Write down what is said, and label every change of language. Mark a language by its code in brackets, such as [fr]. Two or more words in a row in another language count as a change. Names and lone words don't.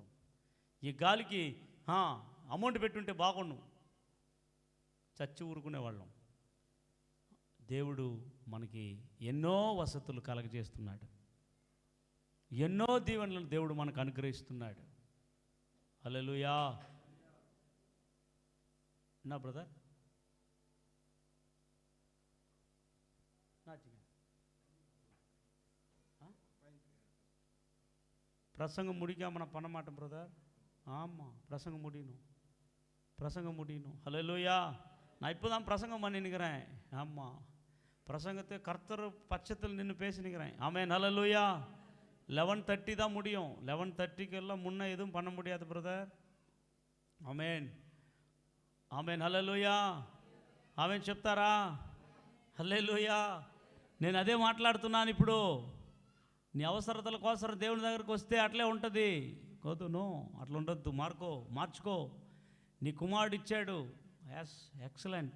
[te] ఈ గాలికి అమౌంట్ పెట్టుంటే బాగుండు, చచ్చి ఊరుకునేవాళ్ళం. దేవుడు మనకి ఎన్నో వసతులు కలగజేస్తున్నాడు, ఎన్నో దీవెనలను దేవుడు మనకు అనుగ్రహిస్తున్నాడు. హల్లెలూయా. నా బ్రదర్ [ta] பிரசங்கம் முடிக்காம நான் பண்ண மாட்டேன் பிரதர். ஆமாம், பிரசங்கம் முடியணும். ஹல்லேலூயா. நான் இப்போ தான் பிரசங்கம் பண்ணினுக்கிறேன். ஆமாம், பிரசங்கத்தை கர்த்தர் பட்சத்தில் நின்று பேசினுக்கிறேன். ஆமென், ஹல்லேலூயா. 11:30 தான் முடியும். 11:30க்கெல்லாம் முன்னே எதுவும் பண்ண முடியாது பிரதர். [te] ఆమెన్, ఆమెన్, హల్లెలూయా. ఆమెన్ చెప్తారా? హల్లెలూయా. నేను అదే మాట్లాడుతున్నాను ఇప్పుడు. నీ అవసరతల కోసం దేవుని దగ్గరకు వస్తే అట్లే ఉంటుంది. కోదును అట్లా ఉండొద్దు. మార్చుకో. నీ కుమారుడు ఇచ్చాడు, ఎక్సలెంట్.